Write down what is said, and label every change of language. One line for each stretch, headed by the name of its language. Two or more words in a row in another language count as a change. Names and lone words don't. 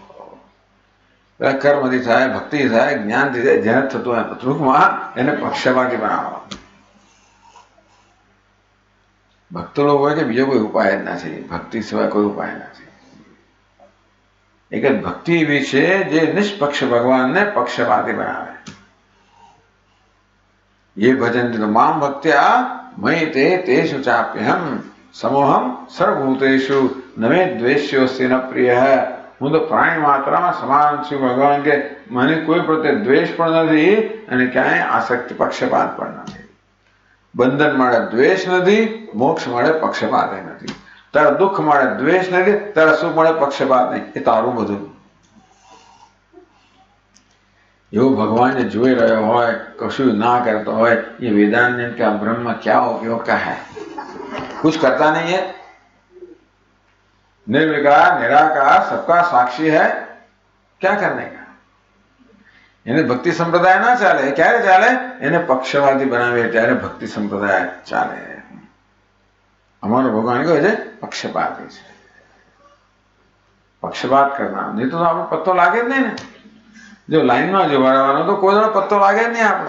Gujarati: કર્મથી થાય, ભક્તિ થાય, જ્ઞાનથી થાય, જેને થતું હોય ટૂંકમાં એને પક્ષપાતી બનાવવા. ભક્તો લોકો હોય કે બીજો કોઈ ઉપાય જ નથી, ભક્તિ સિવાય કોઈ ઉપાય નથી. એક જ ભક્તિ એવી છે જે નિષ્પક્ષ ભગવાનને પક્ષપાતી બનાવે.
Sanskrit: ये भजन्ति तो माम भक्त्या मयि ते तेषु चाप्यहम समोहम सर्वभूतेषु न मे द्वेष्योऽस्ति न प्रियः.
Gujarati: હું તો પ્રાણી માત્રામાં સમાન છું. ભગવાન કે મને કોઈ પ્રત્યે દ્વેષ પણ નથી અને ક્યાંય આસક્તિ પક્ષપાત પણ નથી. બંધન મળે દ્વેષ નથી, મોક્ષ મળે પક્ષપાત નથી. તારા દુઃખ મળે દ્વેષ નથી, તારા સુખ મળે પક્ષપાત નહીં. એ તારું બધું. એવું ભગવાન જે જોઈ રહ્યો હોય, કશું ના કરતો હોય,
Hindi: ये वेदांत का ब्रह्म क्या उपयोग का है? कुछ करता नहीं है. निर्विकार निराकार सबका साक्षी है, क्या करने का?
Gujarati: એને ભક્તિ સંપ્રદાય ના ચાલે. ક્યારે ચાલે? એને પક્ષવાદી બનાવે ત્યારે ભક્તિ સંપ્રદાય ચાલે. અમારો ભગવાન કહે છે પક્ષપાતી છે, પક્ષપાત કરનાર. નહીં તો આપણો પત્તો લાગે જ નહીં ને. જો લાઈનમાં જો વળવાનો તો કોઈ પત્તો લાગે જ નહીં આપણો.